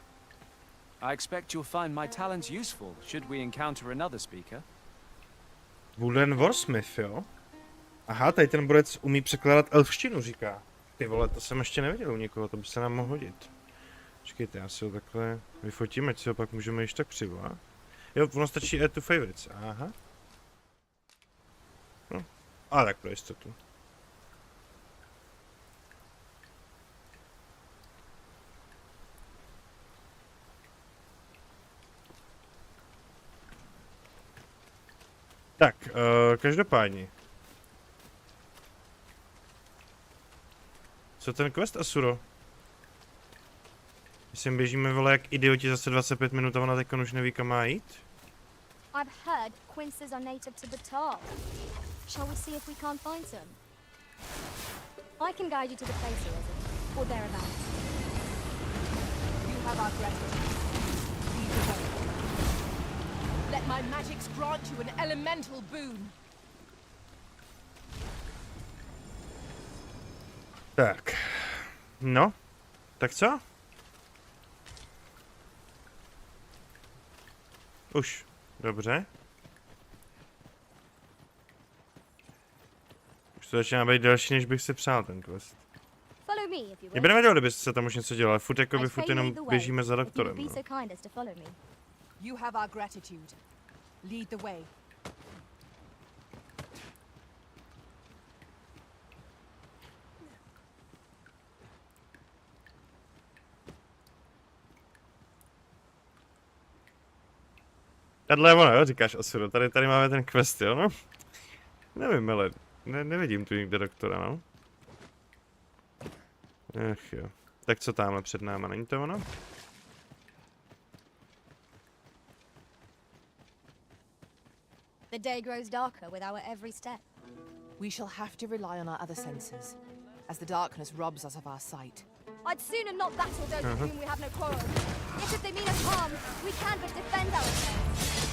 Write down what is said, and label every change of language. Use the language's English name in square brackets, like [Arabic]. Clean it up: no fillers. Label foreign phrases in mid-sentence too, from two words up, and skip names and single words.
[English] I expect you'll find my talents useful should we encounter another speaker. [Czech] Wooden Warsmith, jo? Aha, tady ten borec umí překládat elfštinu, říká. Ty vole, to jsem ještě neviděl u někoho, to by se nám mohlo hodit. Počkejte, já si ho takhle vyfotím, ať si ho pak můžeme již tak přivolat. Jo, ono stačí [English] add to favorites, [Czech] aha. No, ale tak pro jistotu. Tak, každopádně. Co ten quest, Asuro? My sem běžíme, vole, jak idioti zase 25 minut a ona teď už neví, kam má jít? [English] I've heard quinces are native to Battahl. Shall we see if we can't find some? I can guide you to the place you're in, or thereabouts. You have our gratitude. Lead the way. Let my magics grant you an elemental boon. [Czech] Tak. No. Tak co? Už. Dobře. Už to začíná být delší, než bych si přál ten quest. [English] Follow me if you [Czech] Mě [English] will. [Czech] by nevadilo, kdybyste se tam už něco dělali. Furt jakoby, [English] I'd [Czech] furt [English] say [Czech] jenom [English] lead the way, [Czech] běžíme za [English] if you'd [Czech] doktorem. [English] be [Czech] No. [English] so kind as to follow me. You have our gratitude. Lead the way. [Czech] Tahle je ono, jo, říkáš Asuro. Tady máme ten quest, jo, no. Nevím, ale nevidím tu nikde doktora, no. Ach jo. Tak co tamhle před náma, není to ono? [English] The day grows darker with our every step. We shall have to rely on our other senses, as the darkness robs us of our sight. I'd sooner not battle those with whom we have no quarrel. Yet if they mean us harm, we can but defend ourselves.